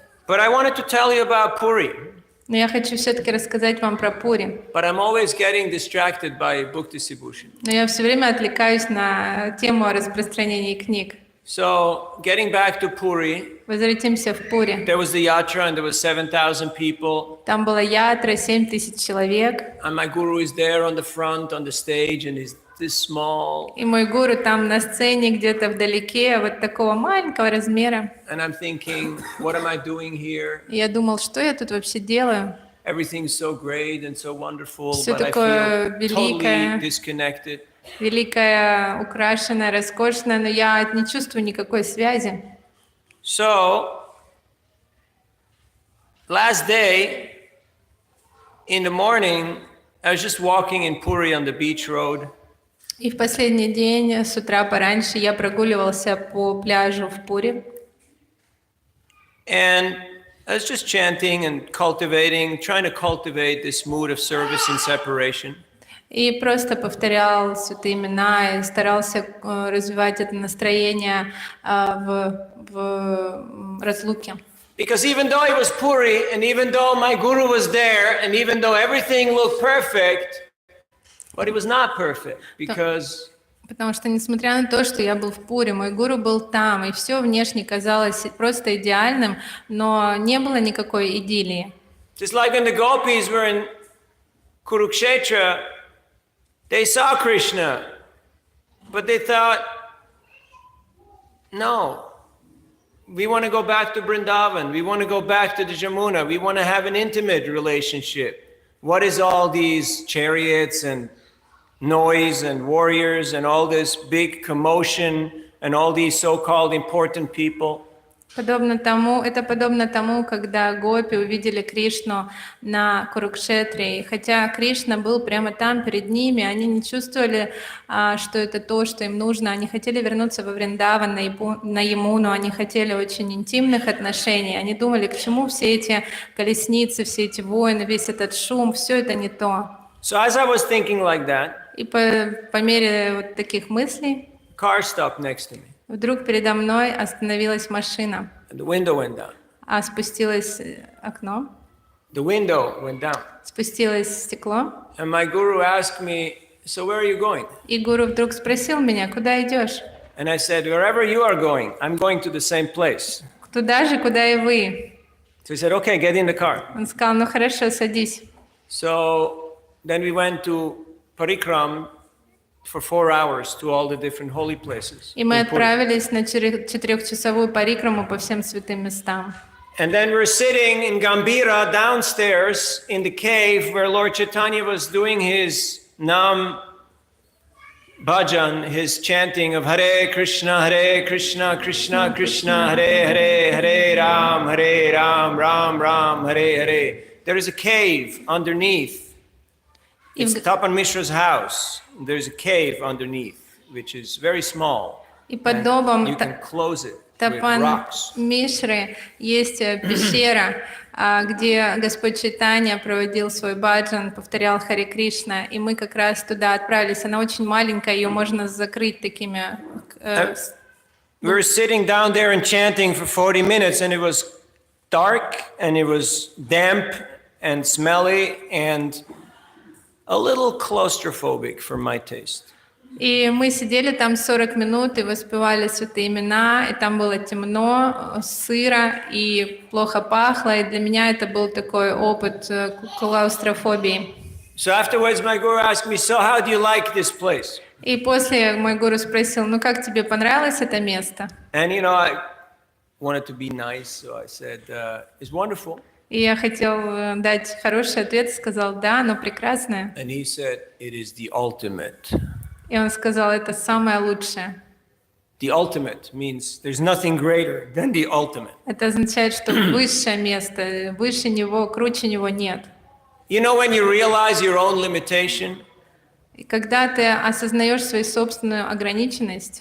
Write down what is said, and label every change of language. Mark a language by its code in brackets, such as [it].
[en] But I wanted to tell you about Puri. [ru] Но я хочу все-таки рассказать вам про Пури. [en] But I'm always getting distracted by Bhakti Sibhushan. [ru] Но я все время отвлекаюсь на тему о распространении книг. [en] So, getting back to Puri, [ru] Возвратимся в Пури. [en] there was the yatra and there was 7,000 people. [ru] Там была ятра, 7000 человек. [en] And my guru is there on the front, on the stage, and he's this small. [ru] И мой гуру там на сцене, где-то вдалеке, вот такого маленького размера. [en] And I'm thinking, what am I doing here? [ru] И я думал, что я тут вообще делаю? [en] Everything's so great and so wonderful, [ru] Всё [en] but I [ru] такое [en] feel [ru] великое. [en] totally disconnected. [ru] Великая, украшенная, роскошная, но я не чувствую никакой связи. [en] So, last day, in the morning, I was just walking in Puri on the beach road. [ru] И в последний день, с утра пораньше, я прогуливался по пляжу в Пури. [en] And I was just chanting and trying to cultivate this mood of service and separation. [ru] И просто повторял святые имена и старался развивать это настроение в разлуке. [en] Because even though it was Puri, and even though my guru was there, and even though everything looked perfect, but it was not perfect, because [ru] Потому что, несмотря на то, что я был в Пуре, мой гуру был там, и все внешне казалось просто идеальным, но не было никакой идиллии. [en] just like when the gopis were in Kurukshetra, they saw Krishna, but they thought, no, we want to go back to Vrindavan, we want to go back to the Jamuna, we want to have an intimate relationship. What is all these chariots and noise and warriors and all this big commotion and all these so-called important people? [ru] Это подобно тому, когда гопи увидели Кришну на Курукшетре. И хотя Кришна был прямо там перед ними, они не чувствовали, что это то, что им нужно. Они хотели вернуться во Вриндаван, на Ямуну, они хотели очень интимных отношений. Они думали, к чему все эти колесницы, все эти войны, весь этот шум, все это не то. [en] So as I was thinking like that, [ru] И по мере вот таких мыслей, [en] a car stopped next to me. [ru] вдруг передо мной остановилась машина, [en] And the window went down. [ru] а спустилось окно, [en] The window went down. [ru] спустилось стекло, [en] And my guru asked me, so where are you going? [ru] и гуру вдруг спросил меня, куда идешь? [en] And I said, wherever you are going, I'm going to the same place. [ru] Туда же, куда и вы. [en] So he said, okay, get in the car. [ru] Он сказал, ну хорошо, садись. [en] So then we went to Parikram for 4 hours to all the different holy places. [ru] И мы [en] in Puri. [ru] отправились на 4-часовую парикраму по всем святым местам. [en] And then we're sitting in Gambhira downstairs in the cave where Lord Chaitanya was doing his Nam Bhajan, his chanting of Hare Krishna, Krishna Krishna, Hare Ram, Ram Ram, Hare. There is a cave underneath. It's Tapan Mishra's house. There's a cave underneath, which is very small. [ru] И под домом [en] You can close it with [ru] Тапан [en] rocks. [ru] Мишры есть пещера, где Господь Чайтанья проводил свой баджан, повторял Харе Кришна, и мы как раз туда отправились. Она очень маленькая, ее можно закрыть такими... [en] We were sitting down there and chanting for 40 minutes, and it was dark, and it was damp and smelly, and a little claustrophobic for my taste. [ru] И мы сидели там 40 минут и воспевали святые имена, и там было темно, сыро и плохо пахло, и для меня это был такой опыт клаустрофобии. [en] So afterwards my guru asked me, so how do you like this place? [ru] И после мой гуру спросил, ну как тебе понравилось это место? [en] And you know, I wanted to be nice, so I said, it's wonderful. [ru] И я хотел дать хороший ответ, сказал, да, оно прекрасное. [en] And he said, it is the ultimate. [ru] И он сказал, это самое лучшее. [en] The ultimate means there's nothing greater than the ultimate. [ru] Это означает, что высшее место, выше него, круче него нет. [en] You know, when you realize your own limitation, [ru] И когда ты осознаешь свою собственную ограниченность,